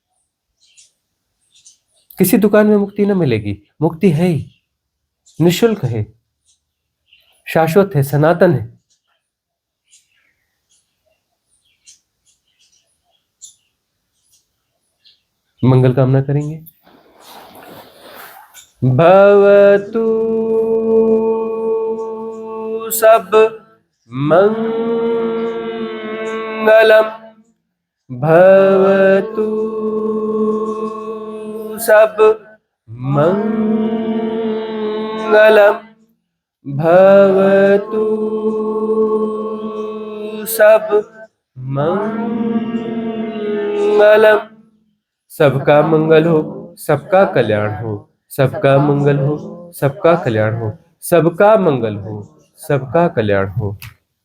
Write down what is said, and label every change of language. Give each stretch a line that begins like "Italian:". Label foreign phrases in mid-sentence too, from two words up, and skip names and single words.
Hindi: किसी दुकान में मुक्ति न मिलेगी, मुक्ति है ही, निशुल्क है, शाश्वत है, सनातन है। मंगल कामना करेंगे।
Pali: भवतु सब मंगलम, भवतु सब मंगलम, भवतु सब मंगलम।
Hindi: सबका मंगल हो, सबका कल्याण हो, सबका मंगल हो, सबका कल्याण हो, सबका मंगल हो, सबका कल्याण हो।